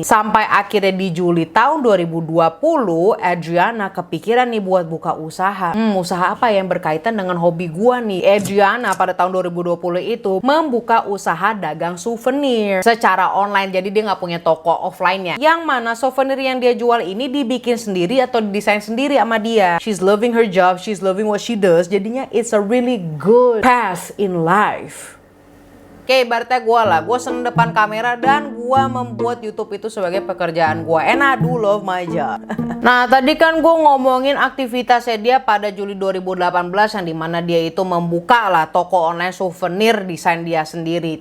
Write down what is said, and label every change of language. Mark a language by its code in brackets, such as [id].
[id] Sampai akhirnya di Juli tahun 2020, Adriana kepikiran nih buat buka usaha. Usaha apa yang berkaitan dengan hobi gua nih? Adriana pada tahun 2020 itu membuka usaha dagang souvenir secara online. Jadi dia nggak punya toko offline-nya. Yang mana souvenir yang dia jual ini dibikin sendiri atau didesain sendiri sama dia. [en] She's loving her job, she's loving what she does. Jadinya it's a really good path in life. [id] Oke, ibaratnya gue seneng depan kamera dan gue membuat YouTube itu sebagai pekerjaan gue. [en] And I do love my job. [id] Nah, tadi kan gue ngomongin aktivitasnya dia pada Juli 2018 yang dimana dia itu membuka lah toko online souvenir desain dia sendiri.